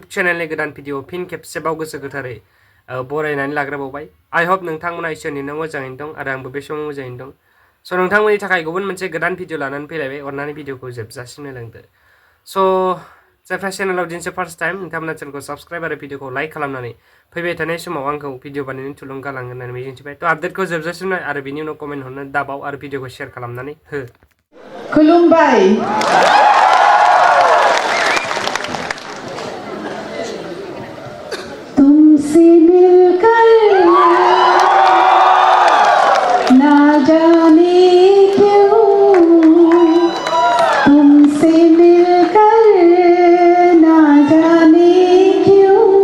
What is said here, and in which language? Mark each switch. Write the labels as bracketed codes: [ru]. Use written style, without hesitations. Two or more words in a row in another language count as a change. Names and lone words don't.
[brx] चेनेलनि गोदान भिडिअ फिन खेबसेबाव गोसो गोथारै बरायनानै लाग्रोबावबाय आई होप नोंथांमोना इसोरनि मोजाङैनो दं आरो आंबो बे समाव मोजाङैनो दं स' नोंथांमोननि थाखाय गुबुन मोनसे गोदान भिडिअ लानानै फैलायबाय अननानै भिडिअखौ जोबजासिम नायलांदो स' जायफ्रा चेनेलाव दिनैसो [en] first time [brx] नोंथांमोना चेनेलखौ साबस्क्राइब आरो भिडिअखौ लाइक खालामनानै फैबाय थानाय समाव आंखौ भिडिअ बानायनो थुलुंगा लागोन होननानै मिजिंथिबाय थ' आपडेटखौ जोबजासिम नाय आरो बिनि उनाव कमेन्ट हरनो दाबाव आरो भिडिअखौ शेयार खालामनानै हो [hi] खुलुमबाय तुमसे मिलकर ना जाने क्यों तुमसे मिलकर ना जाने क्यों